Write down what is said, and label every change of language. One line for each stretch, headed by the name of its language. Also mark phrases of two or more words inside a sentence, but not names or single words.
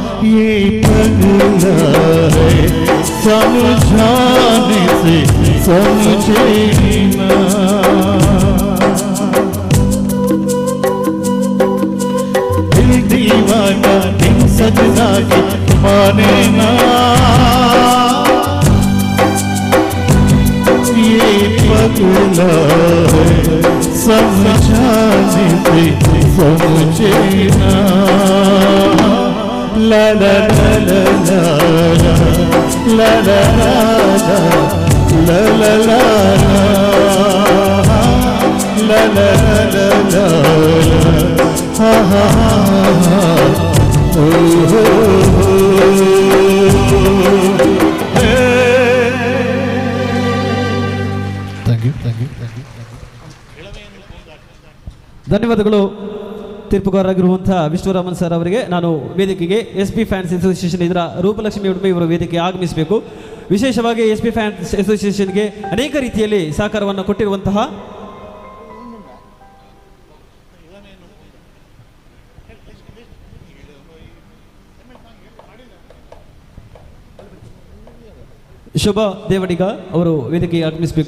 Hindi: ये पगला है समझाने से समझे ना, दिल दीवाना दिल सजना के माने ना, ये पगला है समझाने से समझे ना, la la la la la la la la la la la la la ha ha ha
English: Thank you.
Kannada: ಧನ್ಯವಾದಗಳು. ತೀರ್ಪುಗಾರರಾಗಿರುವಂತಹ ವಿಷ್ಣುರಾಮನ್ ಸರ್ ಅವರಿಗೆ ನಾನು ವೇದಿಕೆಗೆ
English: SP fans association
Kannada: ಇದರ ರೂಪಲಕ್ಷ್ಮಿ ಉಡುಪಿ ಇವರು ವೇದಿಕೆಗೆ ಆಗಮಿಸಬೇಕು. ವಿಶೇಷವಾಗಿ
English: SP fans association
Kannada: ಅನೇಕ ರೀತಿಯಲ್ಲಿ ಸಹಕಾರವನ್ನು ಕೊಟ್ಟಿರುವಂತಹ ಶೋಭಾ ದೇವಡಿಗ ಅವರು ವೇದಿಕೆಗೆ ಆಗಮಿಸಬೇಕು.